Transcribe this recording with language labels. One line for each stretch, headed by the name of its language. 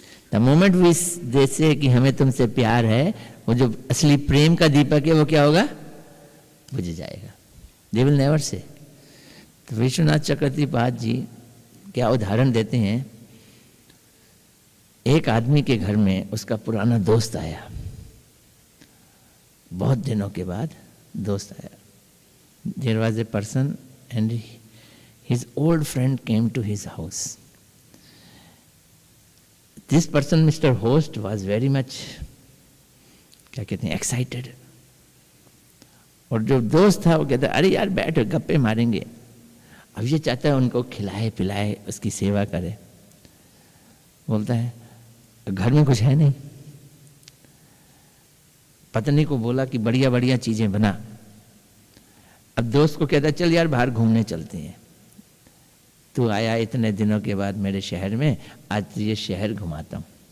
English: the moment we they say
Hindi: कि हमें तुमसे प्यार है, वो जो असली प्रेम का दीपक है वो क्या होगा? बुझ जाएगा।
English: They will never say.
Hindi: तो विश्वनाथ चक्रवर्ती पाद जी क्या उदाहरण देते हैं। एक आदमी के घर में उसका पुराना दोस्त आया, बहुत दिनों के बाद दोस्त आया।
English: There was a person and his old friend came to his house. This person, Mr. Host, was very much,
Hindi: क्या कहते हैं,
English: excited.
Hindi: और जो दोस्त था वो कहता अरे यार बैठो गप्पे मारेंगे। अब ये चाहता है उनको खिलाए पिलाए, उसकी सेवा करे। बोलता है घर में कुछ है नहीं। पत्नी को बोला कि बढ़िया बढ़िया चीजें बना। अब दोस्त को कहता चल यार बाहर घूमने चलते हैं, तू आया इतने दिनों के बाद मेरे शहर में, आज तुझे शहर घुमाता हूं।